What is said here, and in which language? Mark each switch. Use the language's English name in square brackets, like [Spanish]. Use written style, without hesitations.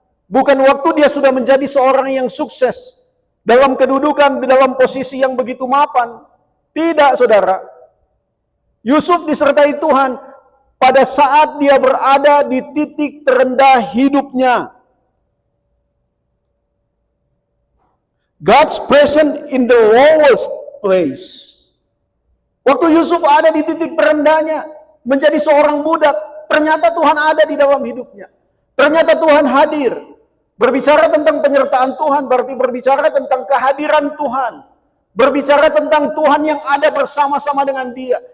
[Indonesian] Bukan waktu dia sudah menjadi seorang yang sukses dalam kedudukan, dalam posisi yang begitu mapan. Tidak, saudara. Yusuf disertai Tuhan pada saat dia berada di titik terendah hidupnya. [English] God's present in the lowest place. [Indonesian] Waktu Yusuf ada di titik terendahnya, menjadi seorang budak, ternyata Tuhan ada di dalam hidupnya. Ternyata Tuhan hadir. Berbicara tentang penyertaan Tuhan berarti berbicara tentang kehadiran Tuhan. Berbicara tentang Tuhan yang ada bersama-sama dengan dia.